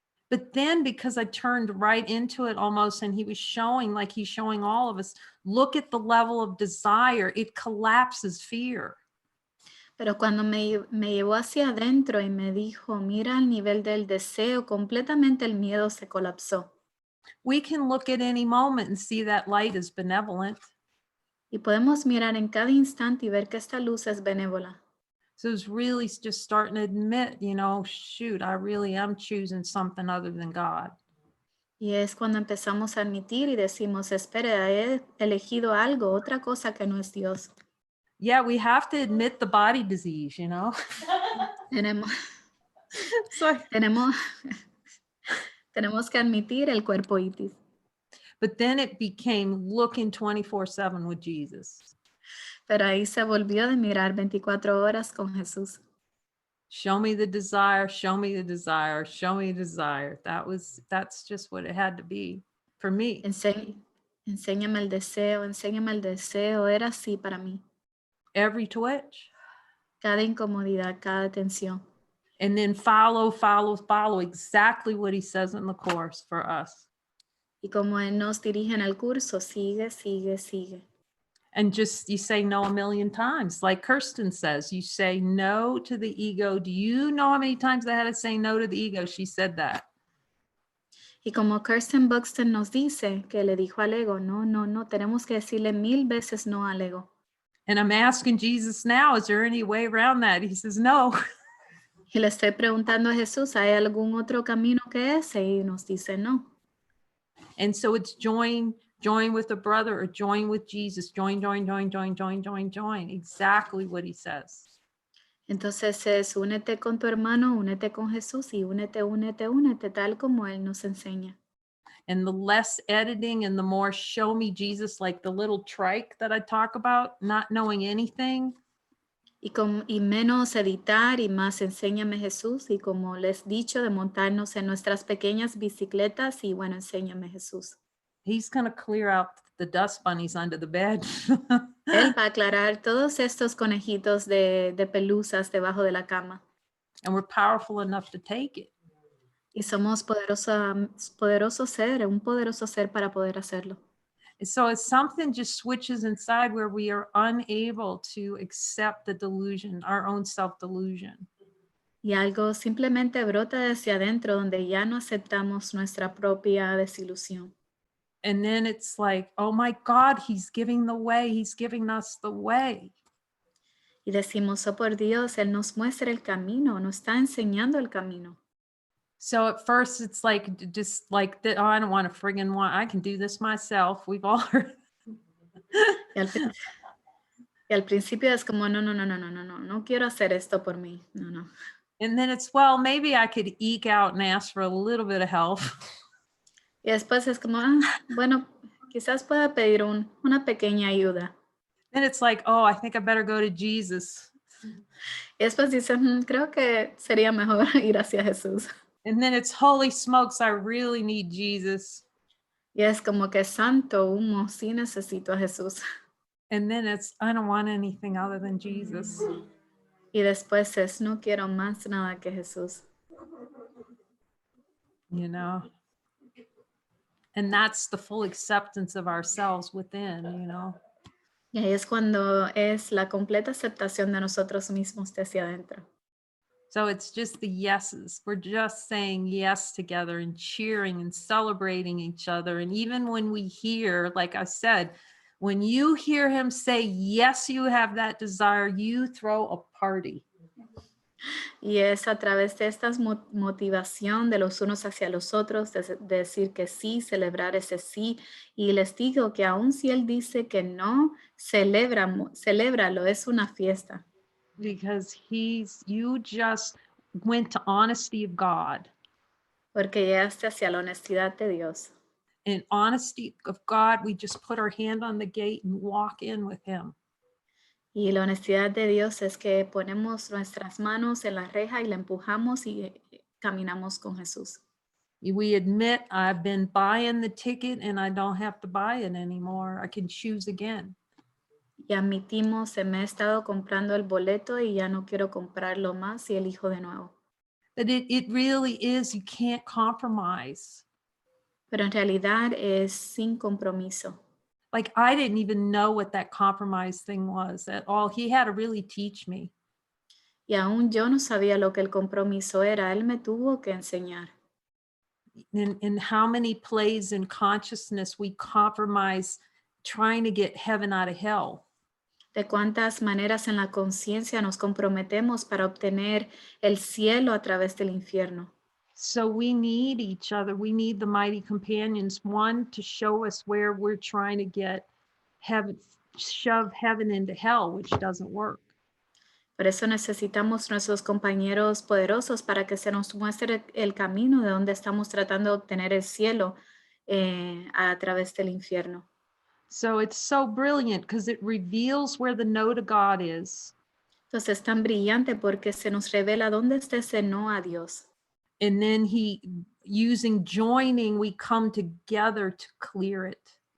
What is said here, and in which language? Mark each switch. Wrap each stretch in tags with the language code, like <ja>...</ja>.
<en>But then because I turned right into it almost, and he was showing, like he's showing all of us, look at the level of desire, it collapses fear.</en> <es>Pero cuando me llevó hacia adentro y me dijo, mira el nivel del deseo, completamente el miedo se colapsó.</es> <en>We can look at any moment and see that light is benevolent.</en> <es>Y podemos mirar en cada instante y ver que esta luz es benévola.</es> <en>So it's really just starting to admit, you know, shoot, I really am choosing something other than God.</en> <es>Y es cuando empezamos a admitir y decimos, espera, he elegido algo, otra cosa que no es Dios.</es> <en>Yeah, we have to admit the body disease, you know.</en> <es>Tenemos,</es> <en>Sorry.</en> <es>tenemos que admitir el cuerpo itis.</es> <en>But then it became looking 24/7 with Jesus.</en> <es>Pero ahí se volvió de mirar 24 horas con Jesús.</es> <en>Show me the desire, show me the desire, show me the desire. That's just what it had to be for me.</en> <es>Enséñame el deseo. Era así para mí.</es> <en>Every twitch.</en> <es>Cada incomodidad, cada tensión.</es> <en>And then follow exactly what he says in the course for us.</en> <es>Y como él nos dirige en el curso, sigue.</es> <en>And just, you say no a million times. Like Kirsten says, you say no to the ego. Do you know how many times I had to say no to the ego? She said that.</en> <es>Y como Kirsten Buxton nos dice, que le dijo al ego, no, tenemos que decirle 1000 veces no al ego.</es> <en>And I'm asking Jesus now, is there any way around that? He says, no.</en> <es>Y le estoy preguntando a Jesús, ¿hay algún otro camino que ese? Y nos dice no.</es> <en>And so it's join with a brother or join with Jesus. Join. Exactly what he says.</en> <es>Entonces es únete con tu hermano, únete con Jesús y únete, únete, únete, tal como Él nos enseña.</es> <en>And the less editing and the more show me Jesus, like the little trike that I talk about, not knowing anything.</en> <es>Y menos editar y más enséñame Jesús. Y como les he dicho, de montarnos en nuestras pequeñas bicicletas y bueno, enséñame Jesús.</es> <en>He's going to clear out the dust bunnies under the bed.</en> <es>Él va a aclarar todos estos conejitos de pelusas debajo de la cama.</es> <en>And we're powerful enough to take it.</en> <es>Y somos un poderoso ser para poder hacerlo.</es> <en>And so it's something just switches inside where we are unable to accept the delusion, our own self-delusion.</en> <es>Y algo simplemente brota hacia adentro donde ya no aceptamos nuestra propia desilusión.</es> <en>And then it's like, oh my God, he's giving the way. He's giving us the way.</en> <es>Y decimos, oh por Dios, Él nos muestra el camino, nos está enseñando el camino.</es> <en>So at first it's like, just like, oh, I don't want to friggin' I can do this myself. We've all heard.</en> <es>Y al principio es como, no quiero hacer esto por mí, no.</es> <en>And then it's, well, maybe I could eke out and ask for a little bit of help.</en> <es>Y después es como, bueno, quizás pueda pedir una pequeña ayuda.</es> <en>Then it's like, oh, I think I better go to Jesus.</en> <es>Y después dice, creo que sería mejor ir hacia Jesús.</es> <en>And then it's, holy smokes, I really need Jesus.</en> <es>Y es como que santo humo, sí necesito a Jesús.</es> <en>And then it's, I don't want anything other than Jesus.</en> <es>Y después es, no quiero más nada que Jesús.</es> <en>You know? And that's the full acceptance of ourselves within, you know?</en> <es>Y ahí es cuando es la completa aceptación de nosotros mismos desde adentro.</es> <en>So it's just the yeses. We're just saying yes together and cheering and celebrating each other. And even when we hear, like I said, when you hear him say, yes, you have that desire, you throw a party.</en> <es>Y es a través de esta motivación de los unos hacia los otros, de decir que sí, celebrar ese sí. Y les digo que aun si él dice que no, celébralo, es una fiesta.</es> <en>Because you just went to honesty of God.</en> <es>Porque llegaste hacia la honestidad de Dios.</es> <en>In honesty of God, we just put our hand on the gate and walk in with him.</en> <es>Y la honestidad de Dios es que ponemos nuestras manos en la reja y la empujamos y caminamos con Jesús.</es> <en>We admit I've been buying the ticket and I don't have to buy it anymore. I can choose again.</en> <es>Y admitimos, me he estado comprando el boleto y ya no quiero comprarlo más y elijo de nuevo.</es> <en>But it really is, you can't compromise.</en> <es>Pero en realidad es sin compromiso.</es> <en>Like, I didn't even know what that compromise thing was at all. He had to really teach me.</en> <es>Y aún yo no sabía lo que el compromiso era. Él me tuvo que enseñar.</es> <en>In how many plays in consciousness we compromise trying to get heaven out of hell.</en> <es>De cuántas maneras en la conciencia nos comprometemos para obtener el cielo a través del infierno.</es> <en>So we need each other. We need the mighty companions, one to show us where we're trying to get heaven, shove heaven into hell, which doesn't work.</en> <es>Por eso necesitamos nuestros compañeros poderosos para que se nos muestre el camino de donde estamos tratando de obtener el cielo a través del infierno.</es> <en>So it's so brilliant because it reveals where the no to God is.</en> <es>Entonces es tan brillante porque se nos revela dónde está ese no a Dios.</es> <en>And then using joining, we come together to clear it.</en>